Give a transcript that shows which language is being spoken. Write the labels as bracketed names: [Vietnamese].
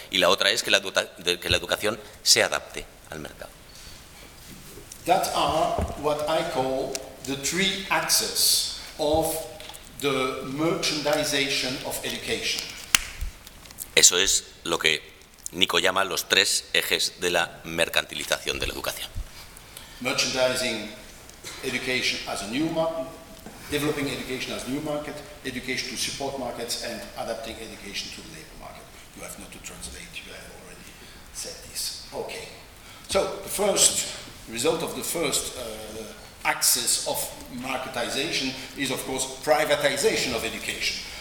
[Spanish] Y la otra es que la educación se adapte al mercado. [English] That are what I call the three axes of the merchandization of education. [Spanish] Eso es lo que Nico llama los tres ejes de la mercantilización de la educación. [English] Merchandising education as a new market, developing education as a new market, education to support markets, and adapting education to the labor market. You have not to translate, you have already said this. Okay. So, the first result of the first axis of marketization is, of course, privatization of education.